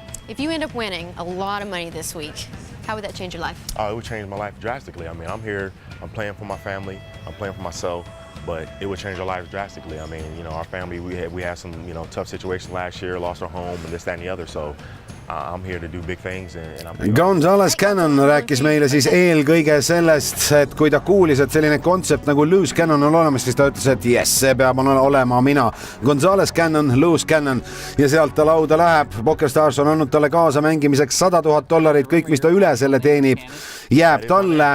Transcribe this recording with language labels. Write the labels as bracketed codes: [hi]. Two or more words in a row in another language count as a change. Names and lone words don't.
[en] If you end up winning a lot of money this week, how would that change your life? It would change my life drastically. I mean, I'm here. I'm playing for my family. I'm playing for myself. But it would change our lives drastically. I mean, our family, we had some, tough situations last year, lost our home and this, that, and the other. So I'm here to do big things. [et] Gonzales Cannon rääkis meile siis eelkõige sellest, et kui ta kuulis, et selline kontsept nagu Loose Cannon on olemas, siis ta ütles, et yes, see peab olema mina. Gonzales Cannon, Loose Cannon ja sealt ta lauda läheb. PokerStars on andnud talle kaasa mängimiseks $100,000. Kõik, mis ta üle selle teenib, jääb talle.